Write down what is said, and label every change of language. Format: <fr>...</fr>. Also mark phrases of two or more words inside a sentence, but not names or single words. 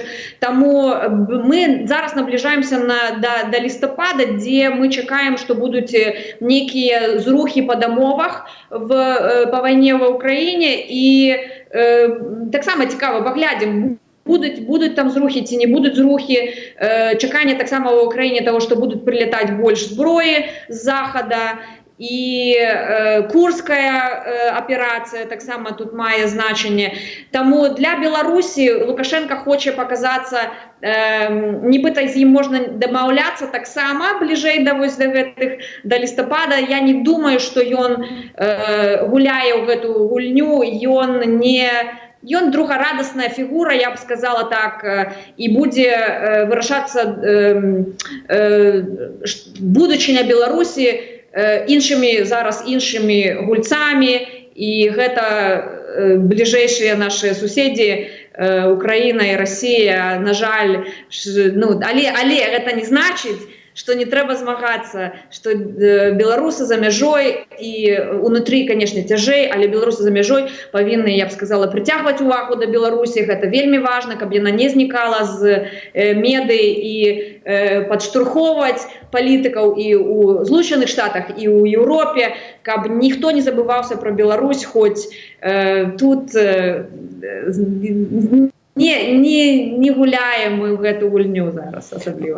<be>Таму мы зараз набліжаемся да лістапада, дзе мы чакаем, што будуць нейкія зрухі па дамовах па вайне ва Ўкраіне, і таксама цікава, паглядзім, будуць там зрухі ці не будуць зрухі. Чаканне таксама ва Ўкраіне таго, што будуць прылятаць больш зброі з захада.</be> <uk>і Курская аперація так само тут має значення. Тому для Білорусі Лукашенко хоче показатися, нібито з ним можна домовлятися так само ближей до листопада. Я не думаю, що він гуляє в эту гульню,</uk> <be>ён другарадасная фігура,</be> <uk>я б сказала так, і буде вирішатися будучиня Білорусі іншими гульцами,</uk> <be>і гэта ближайшие наши суседи Украина и Россия, на жаль, але гэта не значит, что не трэба змагацца, что беларусы за мяжой і унутры, конечно, цяжэй, але беларусы за мяжой павінны, я б сказала, прыцягваць увагу да Беларусі. Гэта вельмі важна, каб яна не знікала з медый і падштурхоўваць палітыкаў і ў Злучаных Штатах, і ў Еўропе, каб ніхто не забываўся пра Беларусь, хоць тут не гуляем мы ў гэту гульню зараз асабліва.</be>